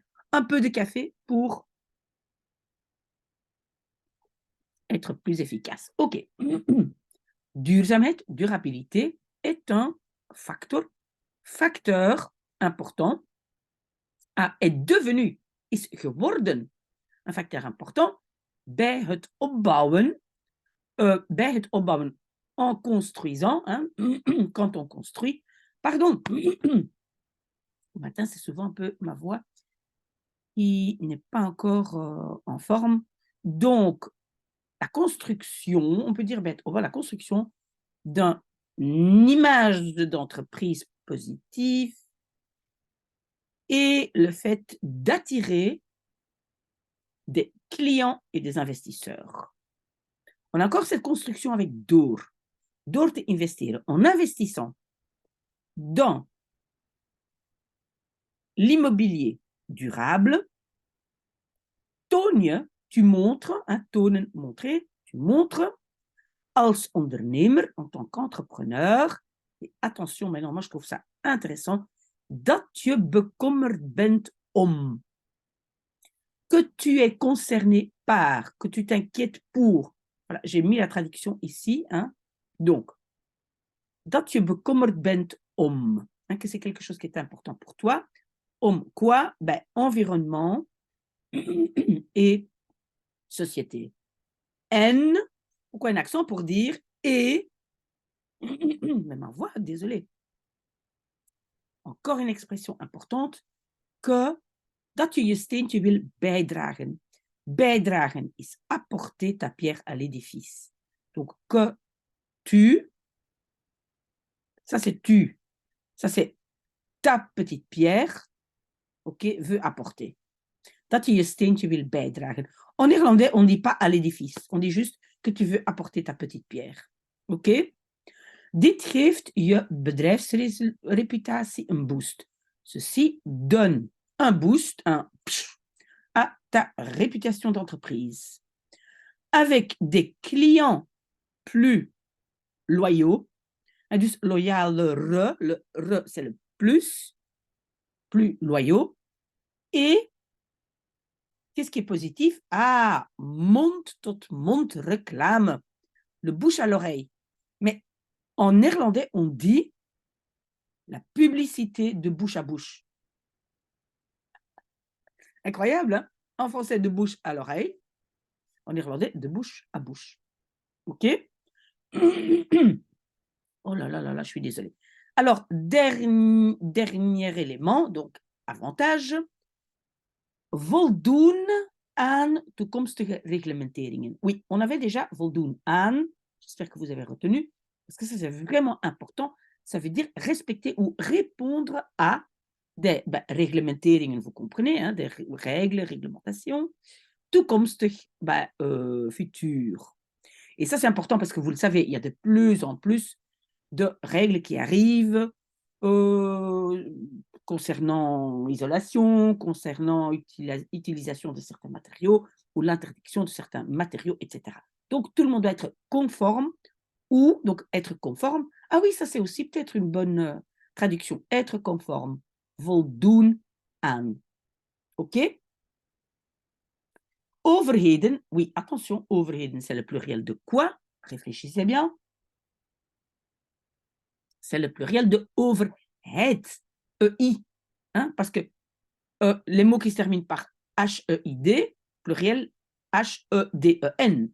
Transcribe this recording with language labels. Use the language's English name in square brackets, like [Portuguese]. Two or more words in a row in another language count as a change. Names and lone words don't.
[French] Un peu de café pour être plus efficace. OK. Duurzaamheid, durabilité, est un facteur important, est devenu, [Dutch] is geworden, [French] un facteur important [Dutch] bij het opbouwen, [French] en construisant, hein, quand on construit, pardon, au matin c'est souvent un peu ma voix qui n'est pas encore en forme, donc la construction, on peut dire la construction d'une image d'entreprise positive et le fait d'attirer des clients et des investisseurs. On a encore cette construction avec [Dutch] door te investeren, [French] en investissant dans l'immobilier durable, [Dutch] toon je, [French] tu montres, hein, tonen, montrer, tu montres, [Dutch] als ondernemer, [French] en tant qu'entrepreneur, et attention, maintenant, moi je trouve ça intéressant, [Dutch] Dat je bekommerd bent om. [French] Que tu es concerné par, que tu t'inquiètes pour. Voilà, j'ai mis la traduction ici. Hein. Donc, [Dutch] dat je bekommerd bent om. [French] Hein, que c'est quelque chose qui est important pour toi. Om quoi? Ben, environnement et société. En, pourquoi un accent? Pour dire et. Mais ma voix, désolé. Encore une expression importante. [Dutch] Que dat je je steentje wil bijdragen. Bijdragen is [French] apporter ta pierre à l'édifice. Donc, que tu, ça c'est tu, ça c'est ta petite pierre, ok, veut apporter. [Dutch] Dat je je steentje wil bijdragen. [French] En néerlandais, on ne dit pas à l'édifice, on dit juste que tu veux apporter ta petite pierre. Ok? [Dutch] Dit geeft je bedrijfsreputatie een boost. [French] Ceci donne un boost, un à ta réputation d'entreprise. Avec des clients plus loyaux, [Dutch] en dus loyaal, [French] le re c'est le plus loyaux, et qu'est-ce qui est positif? [Dutch] Ah, mond-tot-mond reclame, [French] le bouche à l'oreille. Mais en néerlandais, on dit la publicité de bouche à bouche. Incroyable, hein? En français, de bouche à l'oreille. En néerlandais, de bouche à bouche. OK? Oh là là là là, je suis désolée. Alors, dernier élément, donc avantage. [Dutch] Voldoen aan toekomstige reglementeringen. [French] Oui, on avait déjà [Dutch] voldoen aan. [French] J'espère que vous avez retenu, parce que ça, c'est vraiment important. Ça veut dire respecter ou répondre à des réglementeringen, vous comprenez, hein, des règles, réglementations. Toekomstig, futur. Et ça, c'est important parce que vous le savez, il y a de plus en plus de règles qui arrivent concernant l'isolation, concernant l'utilisation de certains matériaux ou l'interdiction de certains matériaux, etc. Donc, tout le monde doit être conforme ou donc être conforme. Ah oui, ça c'est aussi peut-être une bonne traduction. Être conforme. [Dutch] Voldoen aan. OK? [French] Overheden, oui, attention, overheden, c'est le pluriel de quoi? Réfléchissez bien. C'est le pluriel de overheid, EI. Hein, parce que les mots qui se terminent par H-E-I-D, pluriel H-E-D-E-N.